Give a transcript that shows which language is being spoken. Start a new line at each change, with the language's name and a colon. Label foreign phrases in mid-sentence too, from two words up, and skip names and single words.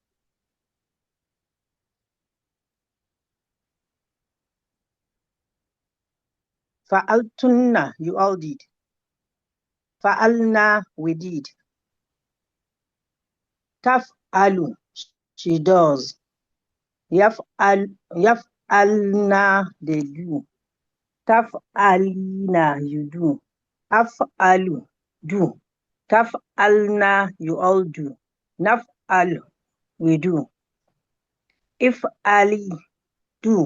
English: Fa'altunna, you all did. Fa'alna, we did. Taf'alu, she does. Yaf'alna, they do. Taf'alina, you do. Af'alu, do. Taf'alna, you all do. Naf'al, we do. If'ali, do.